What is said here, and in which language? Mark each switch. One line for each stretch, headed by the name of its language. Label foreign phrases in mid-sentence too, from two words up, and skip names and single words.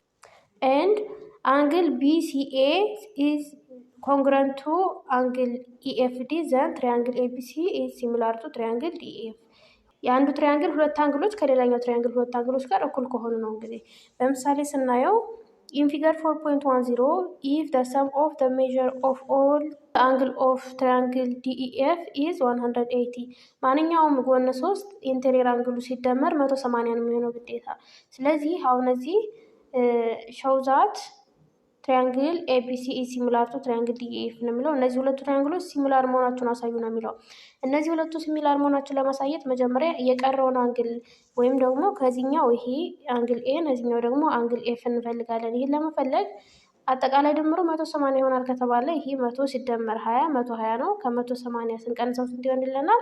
English: And angle BCA is congruent to angle EFD then triangle ABC is similar to triangle DEF።
Amharic: የአንዱ ትሪያንግል ሁለት አንግሎች ከሌላኛው ትሪያንግል ሁለት አንግሎች ጋር እኩል ከሆኑ ነው። እንግዲህ በምሳሌ ስናየው
English: In figure 4.10 if the sum of the measure of all the angle of triangle DEF is 180
Amharic: ማንኛውም ጎነ 3 ኢንቴሪየር አንግሉ ሲደመር 180 ነው የሚሆነው ግዴታ። ስለዚህ አሁን እዚህ
English: show that triangle ABC is similar to triangle DEF
Amharic: ነው የሚለው። እነዚህ ሁለቱ ትሪያንግሎች ሲሚላር መሆናቸውን አሳዩ ነው የሚለው። እነዚህ ሁለቱ ሲሚላር መሆናቸውን ለማሳየት መጀመሪያ የቀረውን አንግል ወይም ደግሞ ከዚህኛው ይሄ አንግል ኤን እዚህኛው ደግሞ አንግል ኤፍ እንፈልጋለን። ይሄን ለመፈለግ አጠቃላይ ድምሩ 180 ይሆናል ከተባለ ይሄ 100 ሲደመር 20 120 ነው። ከ180 ስንቀንሰው ስንት ይሆንልናል?